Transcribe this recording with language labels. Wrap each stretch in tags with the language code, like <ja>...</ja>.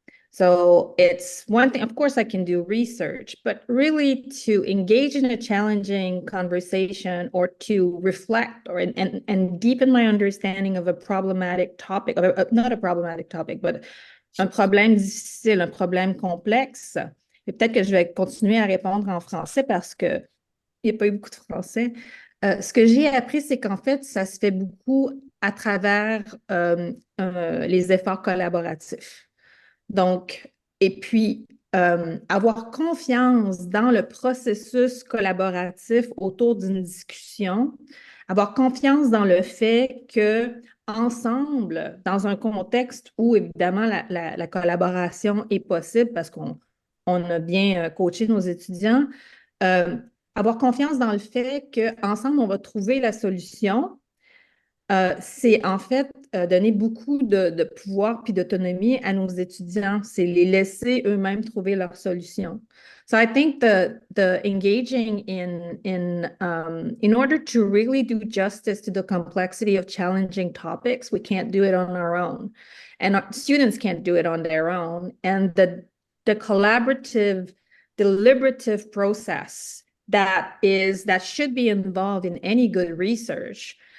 <en>So it's one thing, of course, I can do research, but really to engage in a challenging conversation, or to reflect and deepen my understanding of a problematic topic, not a problematic topic, but</en> <fr>un problème difficile, un problème complexe. Et peut-être que je vais continuer à répondre en français parce que il n'y a pas eu beaucoup de français. Ce que j'ai appris, c'est qu'en fait, ça se fait beaucoup à travers les efforts collaboratifs. Donc, et puis, avoir confiance dans le processus collaboratif autour d'une discussion, avoir confiance dans le fait que ensemble, dans un contexte où évidemment la collaboration est possible parce qu'on a bien coaché nos étudiants, euh, avoir confiance dans le fait qu'ensemble, on va trouver la solution. C'est en fait donner beaucoup de pouvoir puis d'autonomie à nos étudiants. C'est les laisser eux-mêmes trouver leur solution.</fr> <en>So I think the engaging in order to really do justice to the complexity of challenging topics, we can't do it on our own, and our students can't do it on their own. And the collaborative, deliberative process that should be involved in any good research.</en>